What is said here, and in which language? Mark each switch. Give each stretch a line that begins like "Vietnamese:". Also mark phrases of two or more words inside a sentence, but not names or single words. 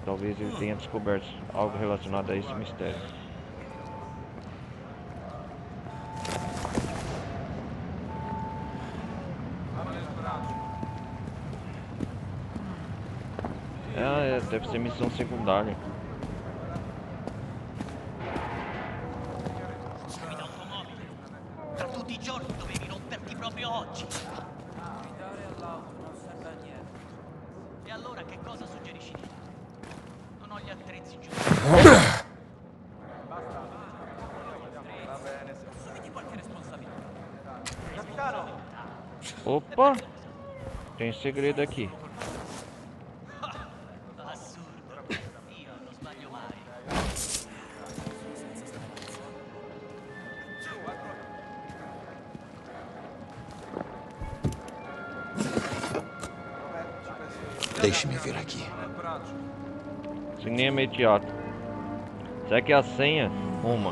Portuguese: Talvez ele tenha descoberto algo relacionado a esse mistério. Deve ser missão secundária.
Italian: Guida automobile. Tra tutti i giorni dovevi romperti proprio oggi. guidare all'auto non serve a niente. E allora che cosa suggerisci di fare? Non ho gli attrezzi giusti. Assumiti qualche responsabilità.
Portuguese: Opa! Tem segredo aqui.
Italian: Assurdo. Io non sbaglio mai.
Portuguese: Deixe-me vir aqui. Cinema e teatro. Segue a senha. Uma.